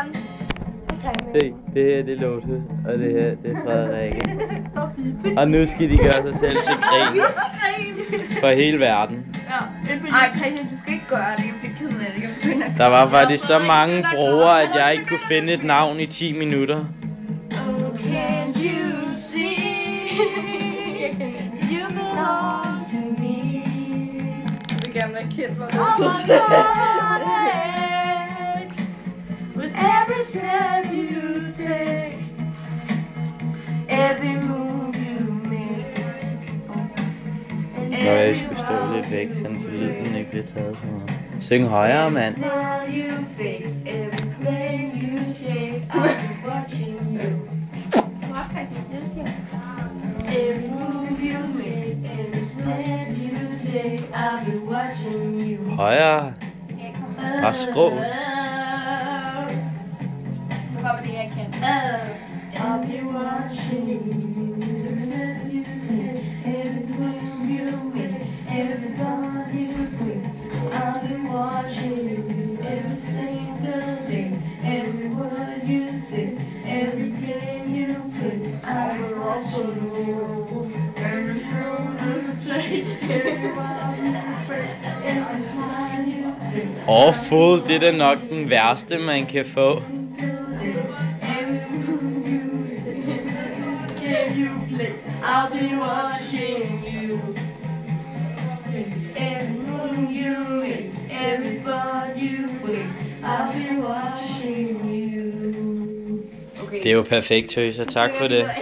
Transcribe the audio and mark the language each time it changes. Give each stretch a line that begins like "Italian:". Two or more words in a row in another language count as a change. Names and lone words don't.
Danish: Se, det her det er Lotte, og det her det er Frederikke. Og nu skal de gøre sig selv til grin for hele verden. Ej Christian, du skal ikke gøre det. Jeg bliver ked af det. Der var faktisk så mange brugere, at jeg ikke kunne finde et navn i 10 minutter.
English: Can't you see? You belong to me.
Danish: Jeg vil gerne være kendt, hvor du
English: with every step you take, every move you make.
Danish: Så jeg skulle stå lidt væk, sådan så lyden ikke bliver taget for mig. Syng højere, mand. Højere. Og skrå. Nu kommer det, jeg kan.
English: I'll be watching you take everything you win, every bond you bring. I'll be watching you every single day, every word you say, every game you play. I'll be watching you every move you take, every word you break, every smile you make. Awful,
Danish: det er da nok den værste, man kan få.
English: I'll be watching you. Every move you make, every bond you break. I'll be watching you.
Danish: Det er jo perfekt, Tøs, og tak for det.